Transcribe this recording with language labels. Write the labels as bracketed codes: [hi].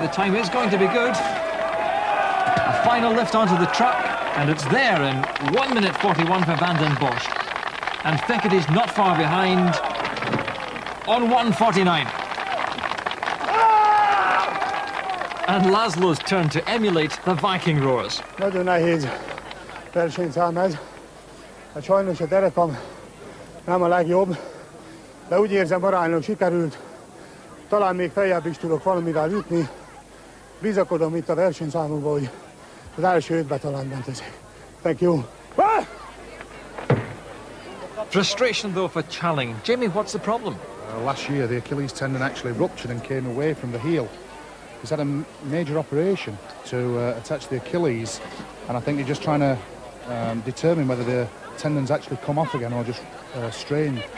[en] The time is going to be good. A final lift onto the truck, and it's there in 1:41 for Van den Bosch. And Fekete's not far behind on 1:49. And Laszlo's turn to emulate the Viking roars. [hu] Nagyon nehéz versenyszám ez. Hát sajnos a terepem nem a legjobb, de úgy érzem, aránylag sikerült. Talán még feljebb is tudok valamivel jutni. Bizakodom itt a versenyszámokban, hogy az első 5-be talán bent leszek. [en] Thank you. Frustration though for Challing. Jamie, what's the problem? Last year the Achilles tendon actually ruptured and came away from the heel. He's had a major operation to attach the Achilles, and I think they're just trying to determine whether the tendons actually come off again or just strained.